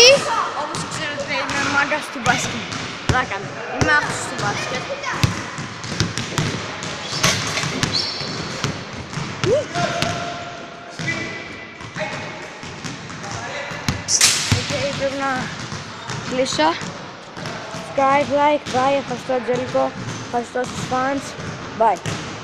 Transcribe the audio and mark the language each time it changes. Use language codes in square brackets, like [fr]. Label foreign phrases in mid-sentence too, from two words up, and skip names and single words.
[el] Όπως ξέρετε είμαι μάγκας του μπάσκετ. Πλάκα μου. Είμαι άφησος του μπάσκετ. Πρέπει να κλείσω. [en] Subscribe, like, bye. [el] Ευχαριστώ Αγγέλικο. Ευχαριστώ στους fans. Bye.